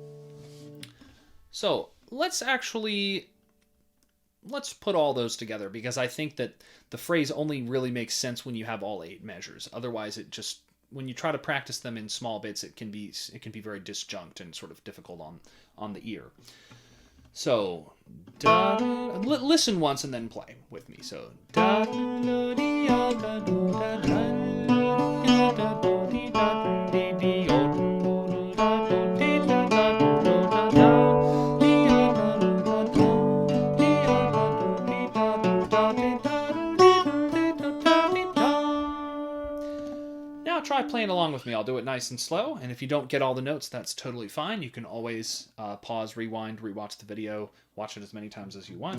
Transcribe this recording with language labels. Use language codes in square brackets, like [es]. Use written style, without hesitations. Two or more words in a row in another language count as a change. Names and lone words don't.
[en] So let's put all those together, because I think that the phrase only really makes sense when you have all 8 measures. Otherwise, it just, when you try to practice them in small bits, it can be very disjunct and sort of difficult on the ear. So, da, listen once and then play with me. So, da, da, di, da, da, da, da, da, da, di, da, di, di, da, di, da, da, da, da. Now try playing along with me. I'll do it nice and slow, and if you don't get all the notes, that's totally fine. You can always pause, rewind, rewatch the video, watch it as many times as you want.